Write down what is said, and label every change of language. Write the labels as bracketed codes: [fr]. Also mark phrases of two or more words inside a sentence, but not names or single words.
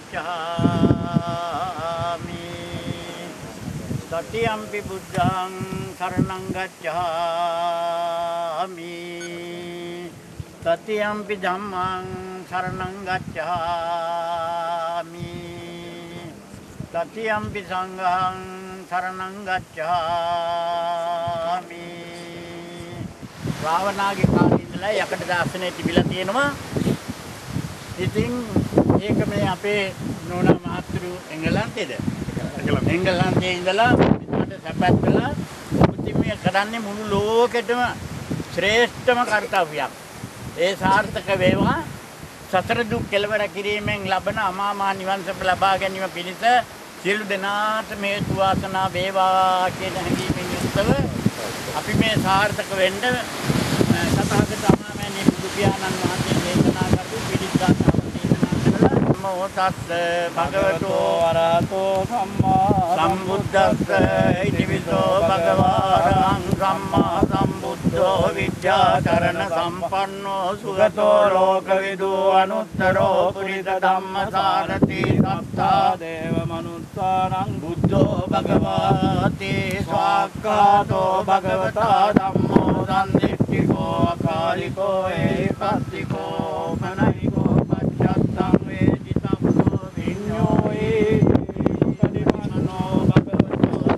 [pi] gacchami tatiyampi buddhang saranang gacchami tatiyampi dhammang saranang gacchami tatiyampi sanghang saranang [si] gacchami රාවණාගේ කාලේ ඉඳලා යකඩ දාසනේ තිබිලා තියෙනවා. ඉතින් ඒක මේ අපේ නෝනා මහත්තුරු එංගලන්තේද? එංගලන්තේ ඉඳලා මෙතනට සැපත් කළා. මුතිමිය කරන්නේ මුළු ලෝකෙටම ශ්‍රේෂ්ඨම කාර්යයක්. ඒ සාර්ථක වේවා. සතර දුක් කෙලවර කිරීමෙන් ලබන අමා මහ නිවන් සුව ලබා ගැනීම පිණිස සියලු දෙනාට මේ හේතු වාසනා වේවා කියන හැඟීමෙන් යුක්තව අපි මේ සාර්ථක වෙන්න සතහකට අමාමෑණී බුදු පියාණන් වහන්සේ දේශනා කරපු පිළිස්සාවක් දේශනා කළා. [pi] නමෝ තස්ස භගවතෝ අරහතෝ සම්මා සම්බුද්දස්ස ඉතිවිසෝ භගවාරං සම්මා සම්බුද්ධෝ විද්‍යාචරණ සම්පන්නෝ සුගතෝ ලෝකවිදු අනුත්තරෝ පුරිස ධම්මසාරති සත්තා දේව මනුස්සානං බුද්ධෝ භගවාති ස්වාක්ඛාතෝ භගවතා ධම්මෝ සම්දිට්ඨිකෝ අකාලිකෝ ඒකස්සිකෝ මනයිකෝ පච්චත්තං වේදිතම්මෝ විඤ්ඤෝ පටිපන්නෝ භගවතෝ